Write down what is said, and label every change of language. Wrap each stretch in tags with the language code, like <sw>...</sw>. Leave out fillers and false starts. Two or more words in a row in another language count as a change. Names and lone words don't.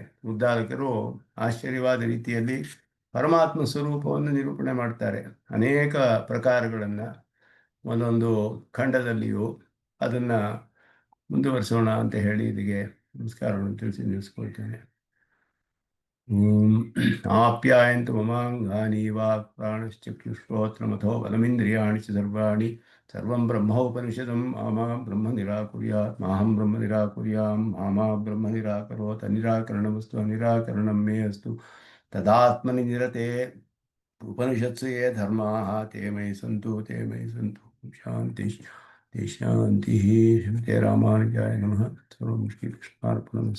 <kn>ಉದ್ಧಾರಕರು ಆಶ್ಚರ್ಯವಾದ ರೀತಿಯಲ್ಲಿ ಪರಮಾತ್ಮ ಸ್ವರೂಪವನ್ನು ನಿರೂಪಣೆ ಮಾಡ್ತಾರೆ, ಅನೇಕ ಪ್ರಕಾರಗಳನ್ನು ಒಂದೊಂದು ಖಂಡದಲ್ಲಿಯೂ. ಅದನ್ನು ಮುಂದುವರಿಸೋಣ ಅಂತ ಹೇಳಿ ಇಲ್ಲಿಗೆ ನಮಸ್ಕಾರವನ್ನು ತಿಳಿಸಿ ನಿಲ್ಲಿಸ್ಕೊಳ್ತೇನೆ.</kn> <sa>ओं आप्यायन्तु ममाङ्गानि वाक् प्राणश्चक्षुश्रोत्रमथो बलमिन्द्रियाणि च सर्वाणि सर्वं ब्रह्मोपनिषदं मामा ब्रह्म निराकुर्यात् माहं ब्रह्म निराकुर्यां मामा ब्रह्म निराकरोत्. निराकरणमस्तु निराकरणं मे अस्तु तदात्मनि निरते. उपनिषत्सु ये धर्माः ते मयि सन्तु ते मयि सन्तु ತೇ ಮಯಿ ಸಂತು. शान्ति शान्ति. श्रीमते रामानुजाय नमः. सर्वं श्रीकृष्णार्पणमस्तु.</sa>